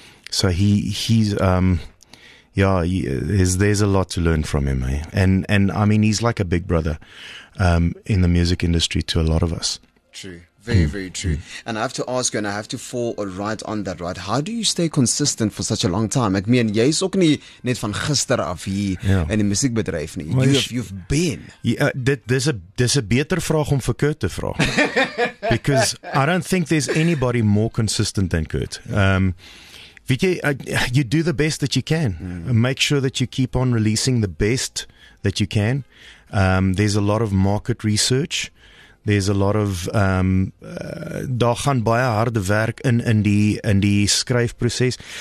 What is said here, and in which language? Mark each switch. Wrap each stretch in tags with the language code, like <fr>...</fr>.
<en>So he's there's a lot to learn from him, eh? And I mean, he's like a big brother in the music industry to a lot of us. True. Very, very true. And I have to ask you, and I have to fall right on that, right? How do you stay consistent for such a long time?</en> <af>Ek meen, jy is ook nie net van gister af hier in die musiekbedryf nie.</af> <en>You've been.</en> <af>Dis 'n beter vraag om vir Kurt te vra.</af> <en>Because I don't think there's anybody more consistent than Kurt.</en> <af>Weet jy,</af> <en>you do the best that you can. Make sure that you keep on releasing the best that you can. There's a lot of market research. There's a lot of</en> <af>daar gaan baie harde werk in die skryfproses.</af>